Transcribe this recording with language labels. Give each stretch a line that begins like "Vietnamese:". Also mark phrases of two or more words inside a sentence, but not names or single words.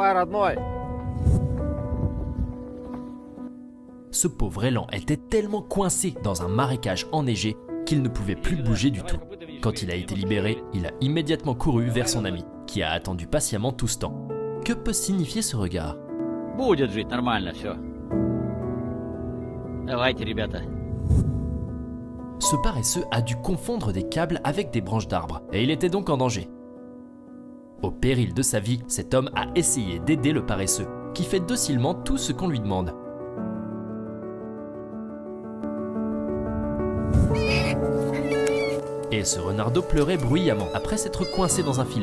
French: Ce pauvre élan était tellement coincé dans un marécage enneigé qu'il ne pouvait plus bouger du tout. Quand il a été libéré, il a immédiatement couru vers son ami, qui a attendu patiemment tout ce temps. Que peut signifier ce regard?
Russian: Будет жить нормально всё. Давайте, ребята.
French: Ce paresseux a dû confondre des câbles avec des branches d'arbres, et il était donc en danger. Au péril de sa vie, cet homme a essayé d'aider le paresseux, qui fait docilement tout ce qu'on lui demande. Et ce renardeau pleurait bruyamment après s'être coincé dans un filet.